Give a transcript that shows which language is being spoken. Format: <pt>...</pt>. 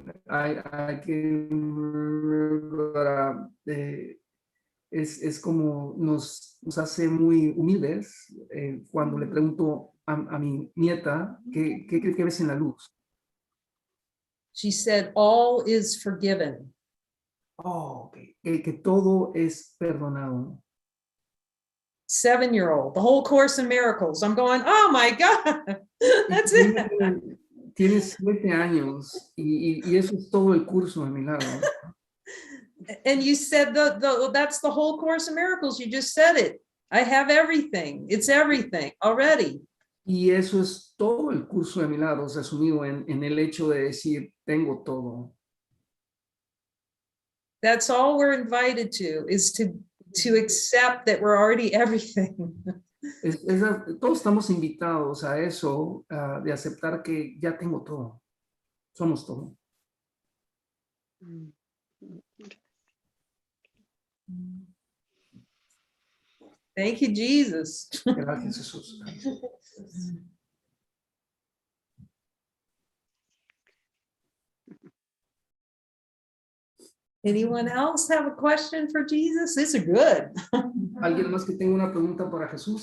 <en>I can remember,</en> <es>es como nos hace muy humildes cuando le pregunto a mi nieta ¿qué ves en la luz?</es> <en>She said, all is forgiven. Oh, okay.</en> <es>Que todo es perdonado.</es> <en>7-year-old, the whole Course in Miracles. I'm going, oh my God, that's it.</en> <es>Tiene 7 años y eso es todo el curso de milagros.</es> <en>And you said that's the whole Course in Miracles. You just said it. I have everything. It's everything already.</en> <es>Y eso es todo el curso de milagros resumido en el hecho de decir, tengo todo. That's all we're invited to, is to accept that we're already everything. Todos estamos invitados a eso, de aceptar que ya tengo todo. Somos todo.</es> <en>Thank you, Jesus.</en> <es>Gracias, Jesús.</es> <en>Anyone else have a question for Jesus? These are good.</en> <es>¿Alguien más que tenga una pregunta para Jesús?</es>